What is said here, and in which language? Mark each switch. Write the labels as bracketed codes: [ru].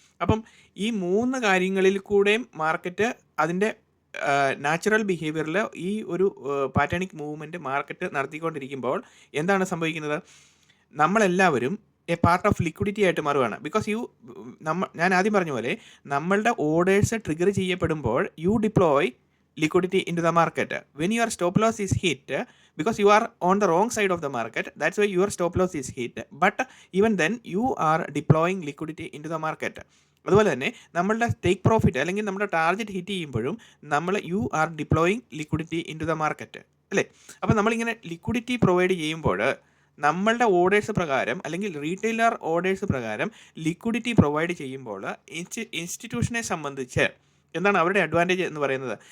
[ml] അപ്പം ഈ 3 കാര്യങ്ങളിൽ കൂടെയും മാർക്കറ്റ് അതിൻ്റെ നാച്ചുറൽ ബിഹേവിയറിൽ ഈ ഒരു പാറ്റേണിക് മൂവ്മെൻറ്റ് മാർക്കറ്റ് നടത്തിക്കൊണ്ടിരിക്കുമ്പോൾ എന്താണ് സംഭവിക്കുന്നത്? നമ്മളെല്ലാവരും [en] a part of liquidity [ml] ആയിട്ട് മാറുകയാണ്. ബിക്കോസ് ഞാൻ ആദ്യം പറഞ്ഞ പോലെ നമ്മളുടെ ഓർഡേഴ്സ് ട്രിഗർ ചെയ്യപ്പെടുമ്പോൾ [en] You deploy liquidity into the market. When your stop loss is hit, because you are on the wrong side of the market, that's why your stop loss is hit, but even then you are deploying liquidity into the market. [ml] അതുപോലെ തന്നെ നമ്മളുടെ take profit അല്ലെങ്കിൽ നമ്മുടെ target hit ചെയ്യുമ്പോഴും [en] you are deploying liquidity into the market, [ml] അല്ലേ? അപ്പോൾ നമ്മളിങ്ങനെ liquidity provide ചെയ്യുമ്പോൾ നമ്മളുടെ ഓർഡേഴ്സ് പ്രകാരം അല്ലെങ്കിൽ റീറ്റെയിലർ ഓർഡേഴ്സ് പ്രകാരം ലിക്വിഡിറ്റി പ്രൊവൈഡ് ചെയ്യുമ്പോൾ ഇൻസ്റ്റിറ്റ്യൂഷനെ സംബന്ധിച്ച് എന്താണ് അവരുടെ അഡ്വാൻറ്റേജ് എന്ന് പറയുന്നത്?